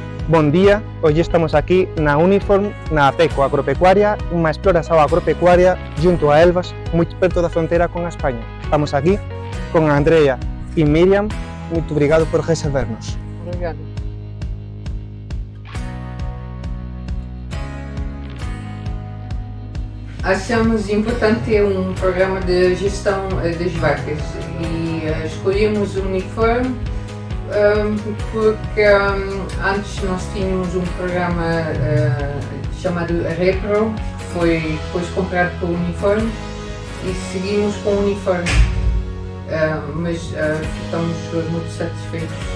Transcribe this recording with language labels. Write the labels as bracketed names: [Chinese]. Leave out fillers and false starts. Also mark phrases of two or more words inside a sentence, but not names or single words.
[Portuguese] Bom día, [Galician] hoxe estamos aquí na Uniform, na Apeco Agropecuaria, unha exploración agropecuaria junto a Elvas, moi perto da fronteira con a España. Estamos aquí con a Andrea e Miriam. [Portuguese] Muito obrigado por recebernos. Obrigado. Achamos importante ter um programa de gestão das vacas e escolhemos o Uniform porque antes nós tínhamos um programa chamado Repro, que foi depois comprado pelo Uniform e seguimos com o Uniform, mas ficamos muito satisfeitos.